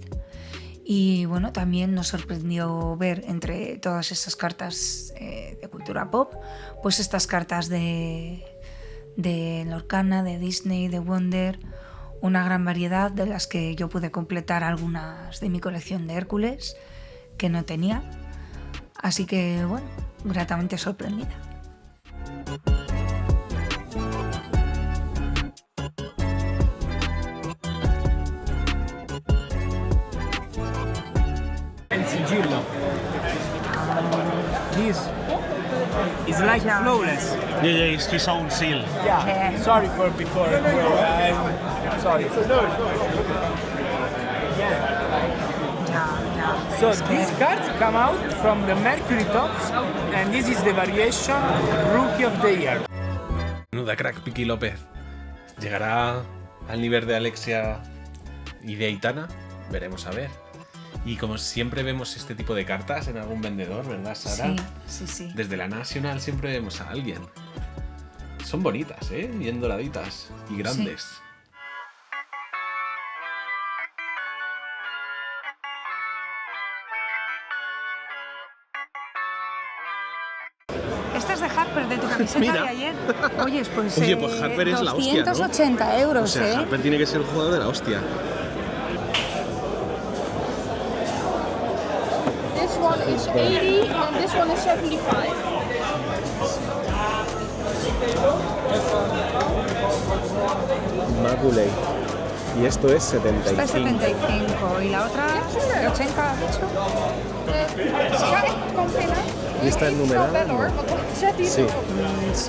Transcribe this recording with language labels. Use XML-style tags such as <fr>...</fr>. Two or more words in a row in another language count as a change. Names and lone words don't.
<es>Y bueno, también nos sorprendió ver entre todas esas cartas de cultura pop, pues estas cartas de Lorcana, de Disney, de Wonder, una gran variedad de las que yo pude completar algunas de mi colección de Hércules que no tenía. Así que bueno, gratamente sorprendida. Sigillo.</es> <en>This is like flawless. Yeah, it's his own seal. Yeah. Sorry for before. I'm sorry. So these cards come out from the Mercury Tops, and this is the variation Rookie of the Year.</en> <es>Menuda crack Piki López. ¿Llegará al nivel de Alexia y de Aitana? Veremos a ver. Y como siempre vemos este tipo de cartas en algún vendedor, ¿verdad, Sara? Sí. Desde la National siempre vemos a alguien. Son bonitas, bien doraditas y grandes. Sí. Esta es de Harper, de tu camiseta Mira. de ayer. Oye, pues, Pues Harper es la hostia, ¿no? 280 euros, O sea, Harper tiene que ser el jugador de la hostia.</es> <en>This one is 80 and this one is 75. Maculey.</en> <es>Y esto es 75. Esta es 75 y la otra 80, ¿has dicho?</es> <nl>Ga ik kan pinnen?</nl> <es>Y esta es</es> <nl>Even</nl> <es>numerada,</es> <nl>snel bellen hoor,</nl> <es>¿no?</es> <nl>want dan zet hij het</nl> <es>Sí.</es> <nl>erop.</nl> <es>Sí.</es>